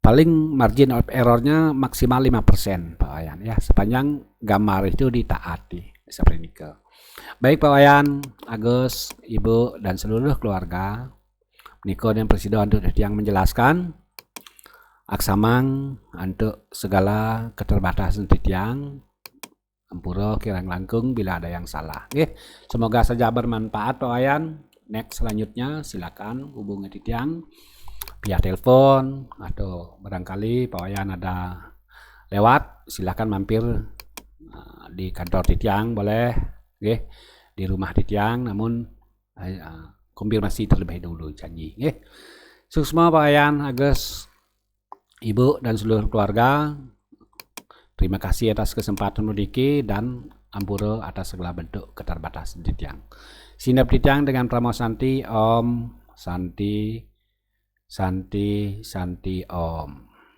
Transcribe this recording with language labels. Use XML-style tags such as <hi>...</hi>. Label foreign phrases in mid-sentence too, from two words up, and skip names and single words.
<id>paling</id> <en>margin of errornya</en> <id>maksimal 5% Pak Wayan ya, sepanjang gambar itu ditaati seperti ini. Baik Pak Wayan, Agus, Ibu dan seluruh keluarga, Niko dan Presiden untuk yang menjelaskan aksamang untuk segala keterbatasan titiang</id> <ban>ampura kirang langkung</ban> <id>bila ada yang salah. Semoga saja bermanfaat Pak Wayan. Next selanjutnya silakan hubungi titiang via telepon atau barangkali Pak Wayan ada lewat, silakan mampir di kantor titiang boleh, di rumah titiang, namun konfirmasi terlebih dulu janji. Sukses Pak Wayan, Agus, Ibu dan seluruh keluarga. Terima kasih atas kesempatan mendiki dan ampura atas segala bentuk keterbatasan titiang. Sinap titiang dengan Pramo Santi,</id> <sa>Om Santi Santi Santi Om.</sa>